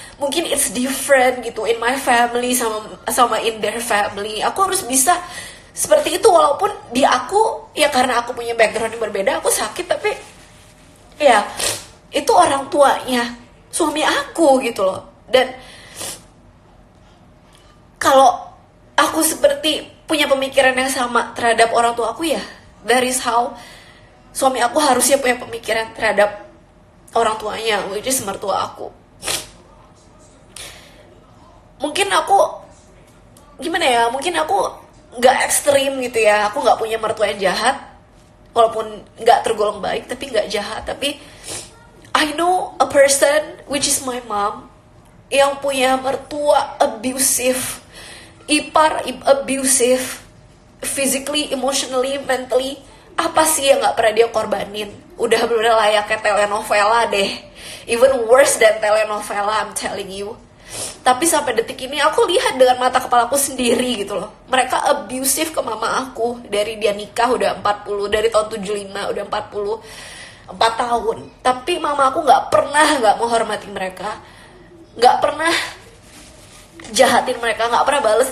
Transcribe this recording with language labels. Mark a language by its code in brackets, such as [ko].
[en] Mungkin it's different gitu in my family sama in their family. [id] Aku harus bisa seperti itu, walaupun di aku ya karena aku punya background yang berbeda, aku sakit, tapi Ya, itu orang tuanya suami aku gitu loh. Dan kalau aku seperti punya pemikiran yang sama terhadap orang tua aku, ya [en] that is how [id] suami aku harusnya punya pemikiran terhadap orang tuanya, which is mertua aku. Mungkin aku gimana ya, mungkin aku nggak ekstrim gitu ya, aku nggak punya mertua yang jahat, walaupun nggak tergolong baik tapi nggak jahat. [en] Tapi I know a person which is my mom [id] yang punya mertua [en] abusive, ipar abusive, physically, emotionally, mentally. [id] Apa sih yang nggak pernah dia korbanin? Udah bener layaknya telenovela deh, [en] even worse than telenovela, I'm telling you. [id] Tapi sampai detik ini aku lihat dengan mata kepalaku sendiri gitu loh. Mereka abusive ke mama aku dari dia nikah udah 40, dari tahun 75 udah 44 tahun. Tapi mama aku nggak menghormati mereka, nggak pernah jahatin mereka, nggak pernah bales.